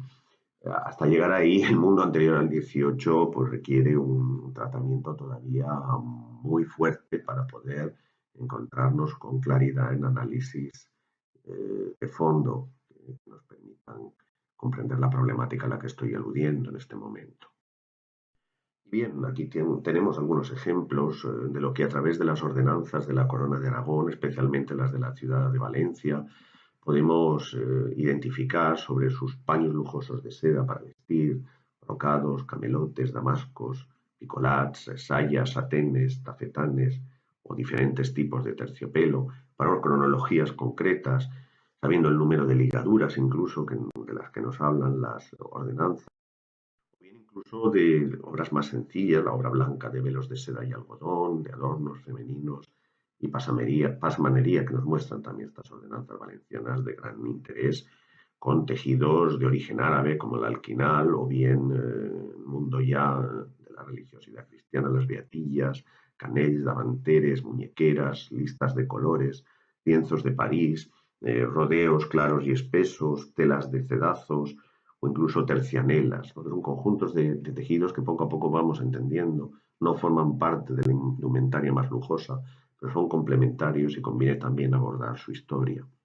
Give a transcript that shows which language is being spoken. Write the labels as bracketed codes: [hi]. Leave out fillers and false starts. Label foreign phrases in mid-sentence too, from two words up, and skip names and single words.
[es] Hasta llegar ahí, el mundo anterior al 18 pues requiere un tratamiento todavía muy fuerte para poder encontrarnos con claridad en análisis de fondo que nos permitan comprender la problemática a la que estoy aludiendo en este momento. Bien, aquí tenemos algunos ejemplos de lo que a través de las ordenanzas de la Corona de Aragón, especialmente las de la ciudad de Valencia, podemos identificar sobre sus paños lujosos de seda para vestir, brocados, camelotes, damascos, picolats, sayas, satenes, tafetanes o diferentes tipos de terciopelo, para cronologías concretas, sabiendo el número de ligaduras incluso de las que nos hablan las ordenanzas, o bien incluso de obras más sencillas, la obra blanca de velos de seda y algodón, de adornos femeninos y pasmanería que nos muestran también estas ordenanzas valencianas de gran interés, con tejidos de origen árabe como el alquinal o bien el mundo ya de la religiosidad cristiana, las beatillas, canells, davanteres, muñequeras, listas de colores, lienzos de París, rodeos claros y espesos, telas de cedazos o incluso tercianelas, ¿no? Son conjuntos de tejidos que poco a poco vamos entendiendo, no forman parte de la indumentaria más lujosa, pero son complementarios y conviene también abordar su historia.